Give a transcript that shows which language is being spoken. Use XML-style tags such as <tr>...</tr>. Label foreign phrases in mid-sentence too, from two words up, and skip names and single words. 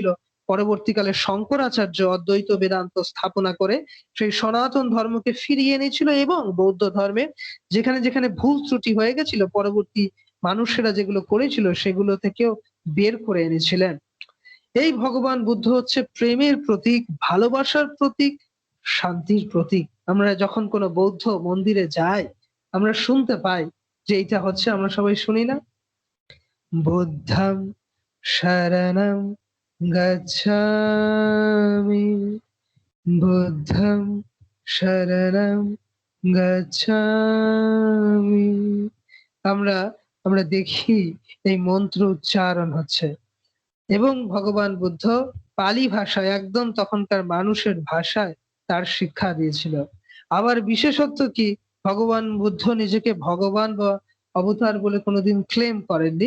<bn>পরবর্তীকালে শঙ্করাচার্য অদ্বৈত বেদান্ত স্থাপনা করে সেই সনাতন ধর্মকে ফিরিয়ে এনেছিল, এবং বৌদ্ধ ধর্মের যেখানে যেখানে ভুল ত্রুটি হয়ে গেছিল, পরবর্তী মানুষেরা যেগুলো করেছিল সেগুলো থেকেও বের করে এনেছিলেন। এই ভগবান বুদ্ধ হচ্ছে প্রেমের প্রতীক, ভালোবাসার প্রতীক, শান্তির প্রতীক। আমরা যখন কোনো বৌদ্ধ মন্দিরে যাই, আমরা শুনতে পাই যে এইটা হচ্ছে, আমরা সবাই শুনি না,</bn> <pi>বুদ্ধং শরণং গচ্ছামি, বুদ্ধং শরণং গচ্ছামি।</pi> <bn>আমরা আমরা দেখি এই মন্ত্র উচ্চারণ হচ্ছে, এবং ভগবান বুদ্ধ পালি ভাষায়, একদম তখনকার মানুষের ভাষায় তার শিক্ষা দিয়েছিল। আবার বিশেষত্ব কি, ভগবান বুদ্ধ নিজেকে ভগবান বা অবতার বলে কোনোদিন ক্লেম করেননি।</bn>